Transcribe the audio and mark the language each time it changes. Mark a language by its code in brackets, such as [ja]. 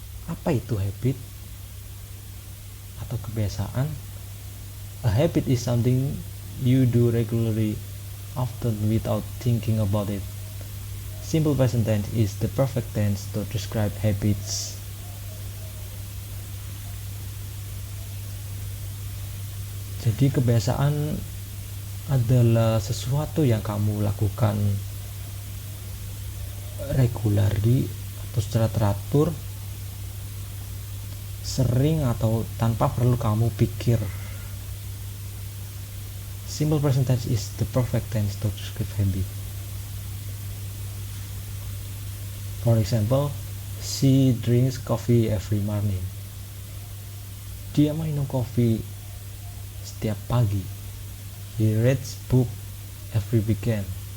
[id] Apa itu habit atau kebiasaan? [en] A habit is something you do regularly, often without thinking about it. Simple present tense is the perfect tense to describe habits. [id] Jadi kebiasaan adalah sesuatu yang kamu lakukan regularly atau secara teratur, sering atau tanpa perlu kamu pikir. [en] Simple present tense is the perfect tense to describe habit. For example, she drinks coffee every morning. [id] Dia minum kopi setiap pagi. [en] He reads book every weekend.